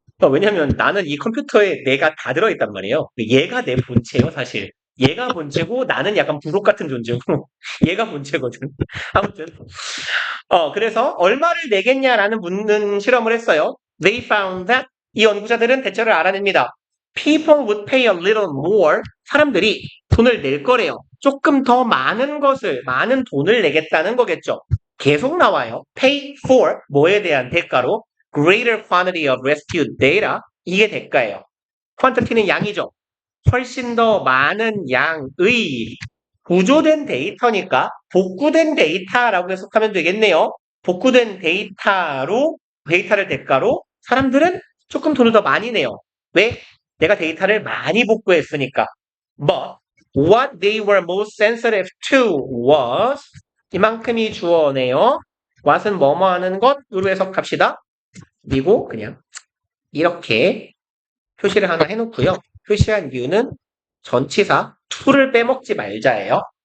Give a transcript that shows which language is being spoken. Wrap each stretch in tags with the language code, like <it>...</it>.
<ko>왜냐면 나는 이 컴퓨터에 내가 다 들어있단 말이에요. 얘가 내 본체예요, 사실. 얘가 본체고 나는 약간 부속 같은 존재고 얘가 본체거든. 아무튼 그래서 얼마를 내겠냐라는 묻는 실험을 했어요.</ko> <en>They found that</en> <ko>이 연구자들은 대처를 알아냅니다.</ko> <en>People would pay a little more.</en> <ko>사람들이 돈을 낼 거래요. 조금 더 많은 돈을 내겠다는 거겠죠. 계속 나와요.</ko> <en>Pay for</en> <ko>뭐에 대한 대가로</ko> <en>greater quantity of rescued data</en> <ko>이게 대가예요. quantity는 양이죠. 훨씬 더 많은 양의 구조된 데이터니까 복구된 데이터라고 해석하면 되겠네요. 복구된 데이터를 대가로 사람들은 조금 돈을 더 많이 내요. 왜? 내가 데이터를 많이 복구했으니까.</ko> <en>But what they were most sensitive to was</en> <ko>이만큼이 주어네요. what은 뭐뭐 하는 것으로 해석합시다. 그리고 그냥 이렇게 표시를 하나 해놓고요. 표시한 이유는 전치사 to를 빼먹지 말자예요.</ko>